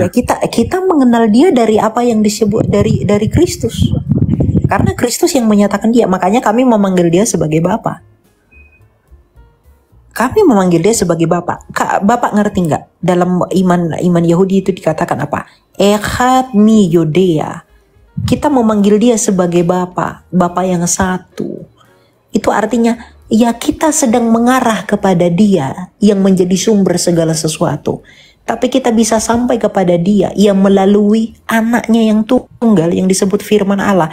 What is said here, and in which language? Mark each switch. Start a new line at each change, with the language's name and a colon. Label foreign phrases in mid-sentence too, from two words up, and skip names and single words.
Indonesian: Ya kita mengenal dia dari apa yang disebut dari Kristus. Karena Kristus yang menyatakan dia, makanya kami memanggil dia sebagai Bapa. Kami memanggil dia sebagai Bapa. Bapak ngerti nggak? Dalam iman Yahudi itu dikatakan apa?
Hebrew: אחד מי יודע.
Indonesian: Kita memanggil dia sebagai Bapa, Bapa yang satu. Itu artinya ya kita sedang mengarah kepada dia yang menjadi sumber segala sesuatu. Tapi kita bisa sampai kepada dia yang melalui anaknya yang tunggal yang disebut firman Allah.